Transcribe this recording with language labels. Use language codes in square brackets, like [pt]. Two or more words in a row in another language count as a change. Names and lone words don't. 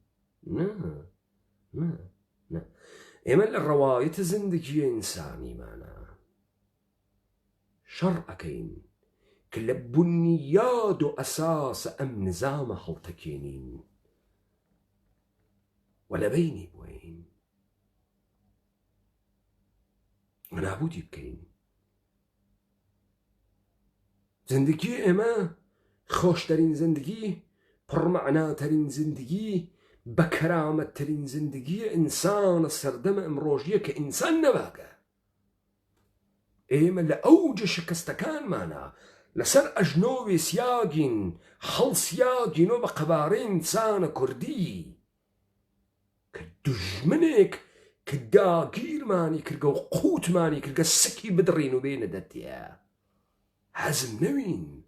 [ckb] ئێمە لە ڕەوایەتە زندگیە ئینسانیمانە شەڕ ئەکەین کە لە بنیاد و ئەساسە ئەم نظامە هەڵتەکێنین و لە بەینی بووین نابودی بکەین زندگی ئێمە خۆشترین زندگی پڕمەعناترین زندگی بەکەرامەتترین زندگی ئینسانە سەردەمە ئەمڕۆژیە کە ئینسان نەباگە ئێمە لە ئەوجە شکستەکانمانە لەسەر ئەژنۆوی سیاگین هەڵسیاگینەوە بە قەبارەی ئینسانە کوردی کە دوژمنێک کە داگیرمانی کردگە و قووتمانی کردگە سکی بدڕین و بێنە دەتیە حەزم نەوین